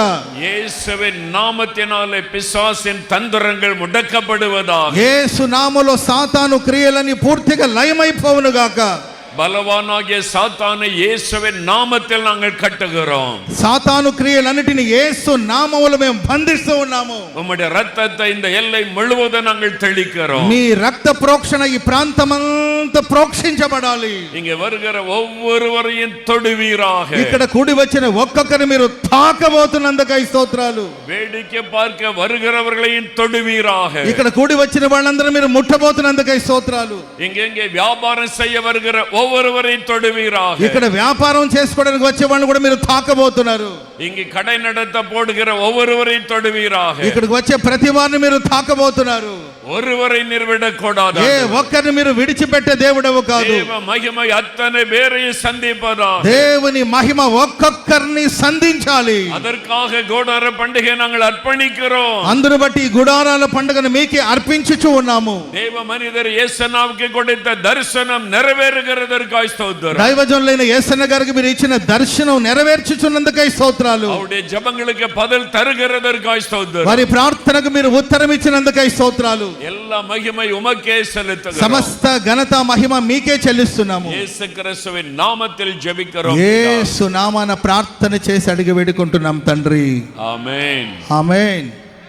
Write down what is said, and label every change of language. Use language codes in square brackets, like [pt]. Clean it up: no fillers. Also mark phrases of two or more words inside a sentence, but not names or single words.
[ta] இயேசுவின் நாமத்தினாலே பிசாசின் தந்திரங்கள் முடக்கப்படுவதாக. [te] యేసు నామములో సాతాను క్రియలని పూర్తిగా లయమైపోవును గాక. [ta] பலவானாகிய சாத்தானை இயேசுவின் நாமத்தில் நாங்கள் கட்டுகிறோம். [te] సాతాను క్రియలన్నిటిని యేసు నామములో మేము బంధిస్తూ ఉన్నాము. [ta] உம்முடைய இரத்தத்தை இந்த எல்லை முழுவதும் நாங்கள் தெளிக்கிறோம். [te] మీ రక్త ప్రోక్షణ ఈ ప్రాంతమంతా ప్రోక్షించబడాలి. [ta] இங்கே வருகிற ஒவ்வொருவரையும் தொடுவீராக. [te] ఇక్కడ కూడి వచ్చిన ఒక్కొక్కరిని మీరు తాకబోతున్నందుకై స్తోత్రాలు. [ta] வேடிக்கை பார்க்க வருகிறவர்களையும் தொடுவீராக. [te] ఇక్కడ కూడి వచ్చిన వాళ్ళందరూ మీరు ముట్టబోతున్నందుకై స్తోత్రాలు. [ta] இங்கே வியாபாரம் செய்ய வருகிற ஒவ்வொருவரையும் தொடுவீராக. [te] ఇక్కడ వ్యాపారం చేసుకోవడానికి వచ్చే వాళ్ళని కూడా మీరు తాకబోతున్నారు. [ta] இங்கே கடை நடத்த போடுகிற ஒவ்வொருவரையும் தொடுவீராக. [te] ఇక్కడికి వచ్చే ప్రతి వారిని మీరు తాకబోతున్నారు. [ta] ஒருவரை நிர்விடக்கூடாது. [te] ఏ ఒక్కరిని మీరు విడిచిపెట్టే దేవుడవు కాదు. [ta] தேவ மகிமை அத்தனை பேரையும் சந்திப்பதாக. [te] దేవుని మహిమ ఒక్కొక్కరిని సంధించాలి. [ta] அதற்காக கூடார பண்டிகை நாங்கள் அர்ப்பணிக்கிறோம். [te] అందును బట్టి ఈ గుడారాల పండుగను మీకే అర్పించుచు ఉన్నాము. [ta] தேவ மனிதர் యేసనావుకి கொடுத்த தரிசனம் நிறைவேறுகிறதற்காய் ஸ்தோத்திரம். [te] దైవజనులైన యేసన్న గారికి మీరు ఇచ్చిన దర్శనం నెరవేర్చుచున్నందుకై స్తోత్రాలు. [ta] அவருடைய ஜெபங்களுக்கு பதில் தருகிறதற்காய் ஸ்தோத்திரம். [te] వారి ప్రార్థనకు మీరు ఉత్తరం ఇచ్చినందుకై స్తోత్రాలు. [ta] எல்லா மகிமை உமக்கே செலுத்துகிறோம். [te] సమస్త ఘనత మహిమ మీకే చెల్లిస్తున్నాము. [ta] இயேசு கிறிஸ்துவின் நாமத்தில் ஜெபிக்கிறோம். [te] యేసు నామాన ప్రార్థన చేసి అడిగి వేడుకుంటున్నాం తండ్రి. [ta] ஆமென். [te] ఆమేన్.